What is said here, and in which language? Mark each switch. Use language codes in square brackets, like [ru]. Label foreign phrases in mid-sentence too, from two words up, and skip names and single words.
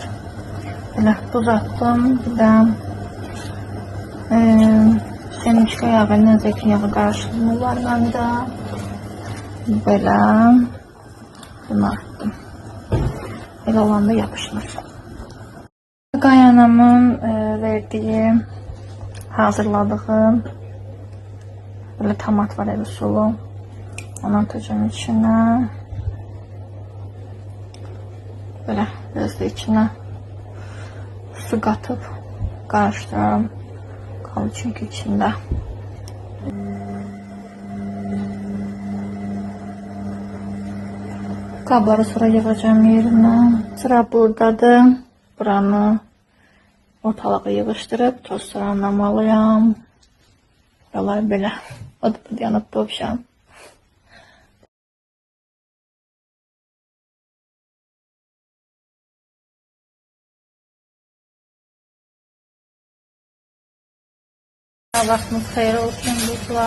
[az] Belə buz attım, bir də semişka yağı ilə zeytin yağı qarışımı var məndə. Belə bunu attım. Elə olanda yapışmır. Qaynanamın verdiyi, [tr] hazırladığım böyle tomat var, ev usulü. Onu atacağım içine. Böyle biraz da içine su katıp karıştırıyorum. Kaldı çünkü içinde. [az] Kabları sonra yığacağım yerine. Sıra buradadır. Buranı ortalığı yığışdırıb toz soranlamalıyam. Buralar belə. O da yanıb dövşəm. Vaxtınız xeyir olsun dostlar.